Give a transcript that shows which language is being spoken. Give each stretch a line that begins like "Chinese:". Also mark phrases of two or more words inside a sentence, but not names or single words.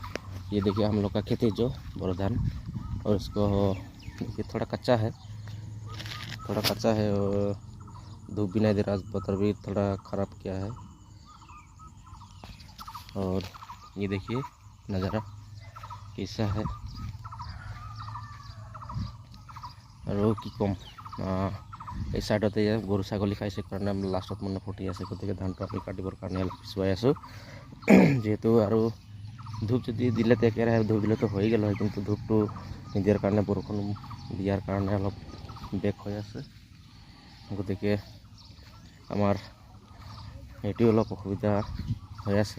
Hindi: ये देखिए हम लोग का खेती जो बोरो धान, और इसको देखिए थोड़ा कच्चा है और धूप भी नहीं दे रहा, बदर भी थोड़ा ख़राब किया है। और ये देखिए नज़ारा कैसा है। और कि कम
Assamese: এই সাইডতে গৰু ছাগলী খাইছে কাৰণে আমি লাষ্টত মানে ফুটি আছে, গতিকে ধানটো আমি কাটিবৰ কাৰণে অলপ পিছুৱাই আছোঁ। যিহেতু আৰু ধূপ যদি দিলে একেৰাহে ধূপ দিলেতো হৈ গ'ল হয়, কিন্তু ধূপটো নিদিয়াৰ কাৰণে বৰষুণ দিয়াৰ কাৰণে অলপ বেক হৈ আছে, গতিকে আমাৰ এইটো অলপ অসুবিধা হৈ আছে।